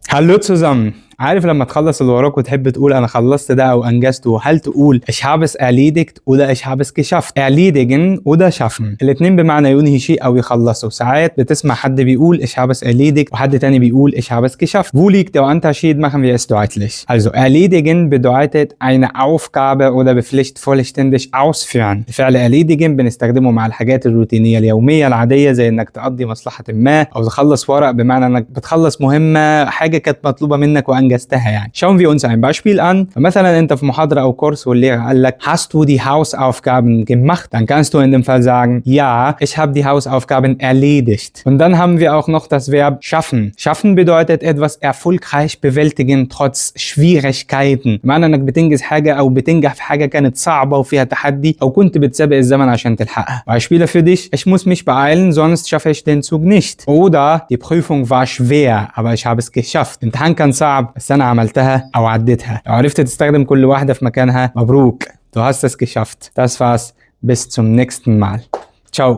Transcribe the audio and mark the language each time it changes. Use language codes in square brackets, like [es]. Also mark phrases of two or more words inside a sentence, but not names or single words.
[de] Hallo zusammen. [ar] عارف لما تخلص اللي وراك وتحب تقول انا خلصت ده او انجزته، هل تقول [de] ich habe es erledigt oder ich habe es geschafft؟ erledigen oder schaffen [ar] الاتنين بمعنى ينهي شيء او يخلصه. ساعات بتسمع حد بيقول [de] ich habe es erledigt [ar] وحد تاني بيقول [de] ich habe es geschafft. Wo liegt der Unterschied? Machen wir es deutlich. Also erledigen bedeutet eine Aufgabe oder Pflicht vollständig ausführen. [ar] الفعل erledigen بنستخدمه مع الحاجات الروتينية اليومية العادية، زي انك تقضي مصلحة ما او تخلص ورق، بمعنى انك بتخلص مهمة، حاجة كانت مطلوبة منك وانجزتها يعني. [de] Schauen wir uns ein Beispiel an. [ar] فمثلا انت في محاضرة او كورس واللehrer قال لك [de] hast du die Hausaufgaben gemacht? Dann kannst du in dem Fall sagen ja, ich habe die Hausaufgaben erledigt. Und dann haben wir auch noch das Verb schaffen. Schaffen bedeutet etwas erfolgreich bewältigen trotz Schwierigkeiten. [ar] بمعنى انك بتنجز حاجة او بتنجح في حاجة كانت صعبة وفيها تحدي او كنت بتسابق الزمن عشان تلحقها. [de] Beispiele für dich: Ich muss mich beeilen, sonst schaffe ich den Zug nicht. Oder die Prüfung war schwer, aber ich habe es geschafft. [ar] الامتحان كان صعب بس انا عملتها او عديتها. لو عرفت تستخدم كل واحدة في مكانها، مبروك، [de] du hast es geschafft. Das war's, bis zum nächsten Mal. Ciao.